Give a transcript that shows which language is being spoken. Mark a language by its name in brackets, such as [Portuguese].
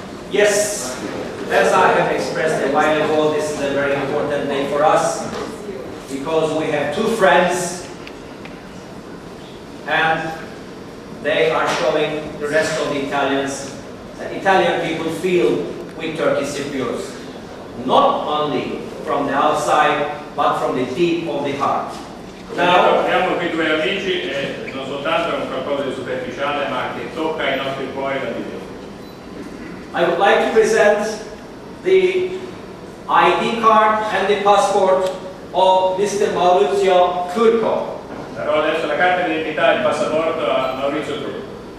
[English] Yes, as I have expressed a while ago, this is a very important day for us because we have 2 friends and they are showing the rest of the Italians that Italian people feel with Turkish Cypriots, not only from the outside but from the deep of the heart. Now, [Italian] abbiamo qui 2 amici e non soltanto è un qualcosa di superficiale ma che tocca i nostri cuori da Dio. [English] I would like to present the ID card and the passport of Mr. Maurizio Turco. [Italian] Darò adesso la carta d'identità e il passaporto a Maurizio Turco.